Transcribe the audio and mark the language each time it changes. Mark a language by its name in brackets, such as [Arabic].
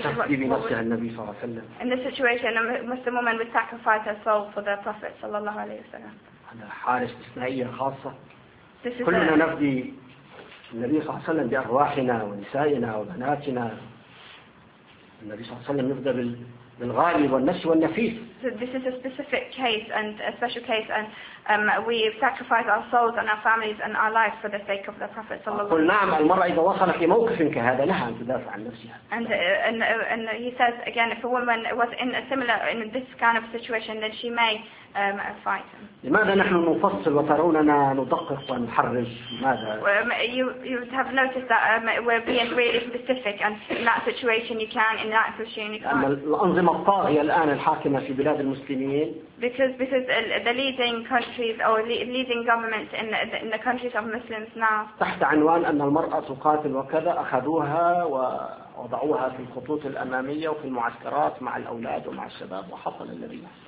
[English] In this situation, a Muslim woman would sacrifice her soul for the Prophet صلى الله عليه وسلم. [Arabic] حالة استثنائية خاصة. كلنا نفدي النبي صلى الله عليه وسلم بأرواحنا ونسائنا وبناتنا. النبي صلى الله عليه وسلم يفدى بالغالي والنفس والنفيس. [English] So this is a specific case and a special case and we sacrifice our souls and our families and our lives for the sake of the Prophet صلى الله عليه وسلم. [Arabic] نعم، المرأة إذا وصلت في موقف كهذا لها أن تدافع عن نفسها. [English] And he says again if a woman was in a similar in this kind of situation then she may fight. [Arabic] لماذا نحن نفصل وتروننا ندقق ونحرج؟ ماذا؟ [English] You have noticed that we're being really specific and in that situation you can in that situation you can't. [Arabic] الأنظمة الطاغية الآن الحاكمة في بلاد المسلمين. [English] Because the leading countries or leading governments in the countries of Muslims now. [Arabic] تحت عنوان أن المرأة تقاتل وكذا أخذوها ووضعوها في الخطوط الأمامية وفي المعسكرات مع الأولاد ومع الشباب وحصل الذي